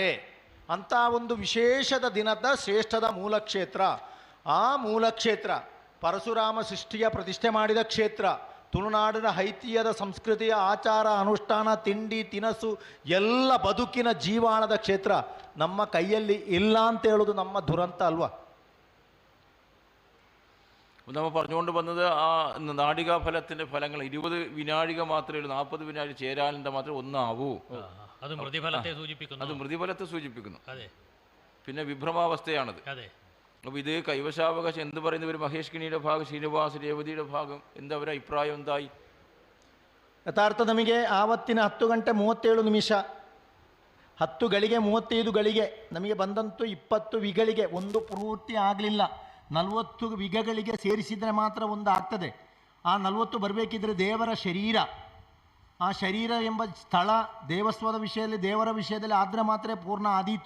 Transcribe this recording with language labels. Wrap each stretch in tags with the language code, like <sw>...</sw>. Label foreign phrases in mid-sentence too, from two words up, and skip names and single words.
<kn>ಅಂಥ ಒಂದು ವಿಶೇಷದ ದಿನದ ಶ್ರೇಷ್ಠದ ಮೂಲಕ್ಷೇತ್ರ. ಆ ಮೂಲಕ್ಷೇತ್ರ ಪರಶುರಾಮ ಸೃಷ್ಟಿಯ ಪ್ರತಿಷ್ಠೆ ಮಾಡಿದ ಕ್ಷೇತ್ರ. ತುಳುನಾಡಿನ ಐತಿಹ್ಯದ ಸಂಸ್ಕೃತಿಯ ಆಚಾರ ಅನುಷ್ಠಾನ, ತಿಂಡಿ ತಿನಸು ಎಲ್ಲ ಬದುಕಿನ ಜೀವಾಣದ ಕ್ಷೇತ್ರ ನಮ್ಮ ಕೈಯಲ್ಲಿ ಇಲ್ಲ ಅಂತ ಹೇಳೋದು ನಮ್ಮ ದುರಂತ ಅಲ್ವಾ?</kn> <ml>നമ്മൾ പറഞ്ഞുകൊണ്ട് വന്നത് ആ നാടികാഫലത്തിൻ്റെ ഫലങ്ങൾ 20 വിനാഴിക മാത്രമേ ഉള്ളൂ. 40 വിനാഴിക ചേരാലിൻ്റെ മാത്രമേ ഒന്നാവൂ. അത് മൃതിഫലത്തെ സൂചിപ്പിക്കുന്നു. അത് മൃതിഫലത്തെ സൂചിപ്പിക്കുന്നു. പിന്നെ വിഭ്രമാവസ്ഥയാണത്. അപ്പോൾ ഇത് കൈവശാവകാശം എന്ത് പറയുന്നത്? ഒരു മഹേഷ് കിണിയുടെ ഭാഗം, ശ്രീനിവാസ് രേവതിയുടെ ഭാഗം, എന്താ അവരുടെ അഭിപ്രായം എന്തായി?</ml> <kn>ಯಥಾರ್ಥ ನಮಗೆ ಆವತ್ತಿನ 10 ಗಂಟೆ 37 ನಿಮಿಷ 10 ಗಳಿಗೆ 35 ಗಳಿಗೆ ನಮಗೆ ಬಂದಂತೂ 20 ವಿಗಳಿಗೆ ಒಂದು ಪೂರ್ತಿ ಆಗಲಿಲ್ಲ. 40 ವಿಗಗಳಿಗೆ ಸೇರಿಸಿದರೆ ಮಾತ್ರ ಒಂದು ಆಗ್ತದೆ. ಆ 40 ಬರಬೇಕಿದ್ರೆ ದೇವರ ಶರೀರ, ಆ ಶರೀರ ಎಂಬ ಸ್ಥಳ ದೇವಸ್ವದ ವಿಷಯದಲ್ಲಿ, ದೇವರ ವಿಷಯದಲ್ಲಿ ಆದರೆ ಮಾತ್ರ ಪೂರ್ಣ ಆದೀತು.</kn>